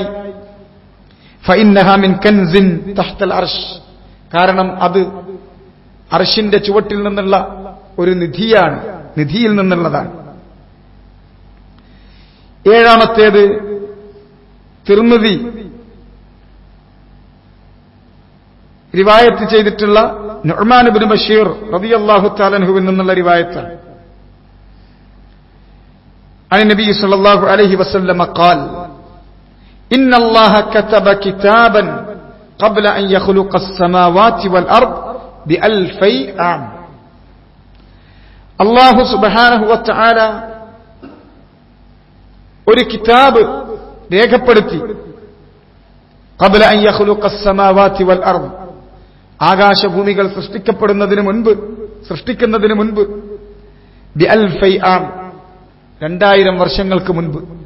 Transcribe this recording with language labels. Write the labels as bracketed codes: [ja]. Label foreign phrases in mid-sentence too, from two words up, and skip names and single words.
[ar] فإنها من كنز تحت العرش, [ml] കാരണം അത് അർശിന്റെ ചുവട്ടിൽ നിന്നുള്ള ഒരു നിധിയാണ്, നിധിയിൽ നിന്നുള്ളതാണ്. ഏഴാമത്തേത് തിർമിദി റിവായത്ത് ചെയ്തിട്ടുള്ള നുഅ്മാൻ ഇബ്നു ബശീർ [ar] رضي الله تعالى عنه [ml] നിന്നുള്ള റിവായത്താണ്. [ar] عن النبي صلى الله عليه وسلم قال إن الله كتب كتابا قبل أن يخلق السماوات والأرض ب2000 عام. الله سبحانه وتعالى [ml] ഒരു കിതാബ് രേഖപ്പെടുത്തി, [ar] قبل أن يخلق السماوات والأرض, [ml] ആകാശഭൂമികൾ സൃഷ്ടിക്കുന്നതിന് മുൻപ് ബി2000 ആം, 2000 വർഷങ്ങൾക്ക് മുൻപ്.